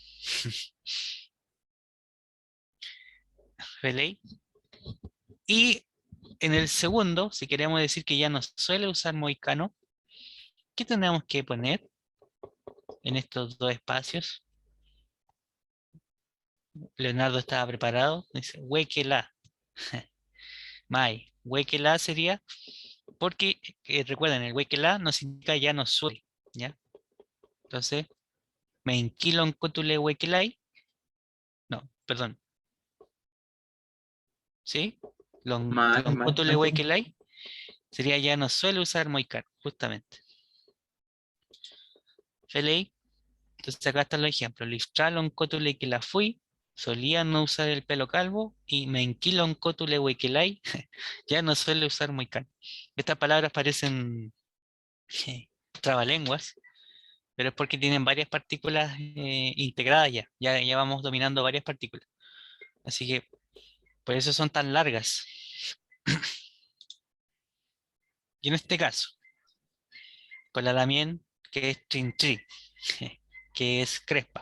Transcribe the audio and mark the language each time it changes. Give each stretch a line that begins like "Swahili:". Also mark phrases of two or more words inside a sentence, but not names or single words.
Spanish: ¿Veis? Y en el segundo, si queremos decir que ya no suele usar moicano, ¿qué tendríamos que poner en estos dos espacios? Leonardo estaba preparado. Dice,
Mapuche: huequela. Mai.
Spanish: Huequela sería, porque recuerden, el huequela no significa ya no suele, ¿ya?
Mapuche: Entonces, me inquilon cotule huequelay.
Spanish: No, perdón. ¿Sí?
Mapuche: Mal, Lon mal. cotule huequelay
Spanish: sería ya no suele usar moicano, justamente.
Mapuche: Feley.
Spanish: Entonces acá están los ejemplos.
Mapuche: Liftralon cotule que la fui.
Spanish: Solía no usar el pelo calvo.
Mapuche: Y menquilon cotule huequelay.
Spanish: Ya no suele usar moicano. Estas palabras parecen trabalenguas, pero es porque tienen varias partículas integradas ya. Ya vamos dominando varias partículas. Así que por eso son tan largas. Y en este caso, con la Damien, que es trintri, que es crespa.